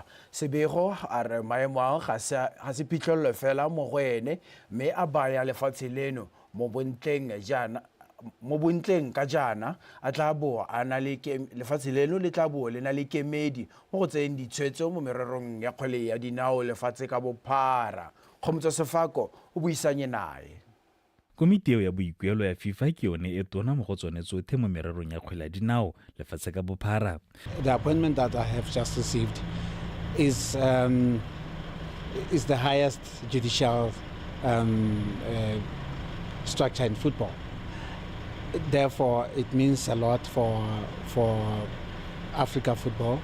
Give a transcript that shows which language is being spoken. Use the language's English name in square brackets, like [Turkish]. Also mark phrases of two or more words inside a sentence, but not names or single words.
[Tswana] Sebego a re maemo a ga se phitlhelelo fela mo go ene mme a baya lefatshe leno mo bontleng ka jana a tla bo a na le lefatshe leno le tla bo le na le kemedi mo go tseng ditshwetso mo mererong ya kgwele ya dinao lefatshe ka bophara. Kgomotso Sefako o buisanye nae. Komiti eo ya boikuelo ya FIFA ke yone e tona mo go tsone tsotlhe mo mererong ya kgwele ya dinao lefatshe ka bophara. [English] The appointment that I have just received is the highest judicial structure in football. Therefore, it means a lot for Africa football.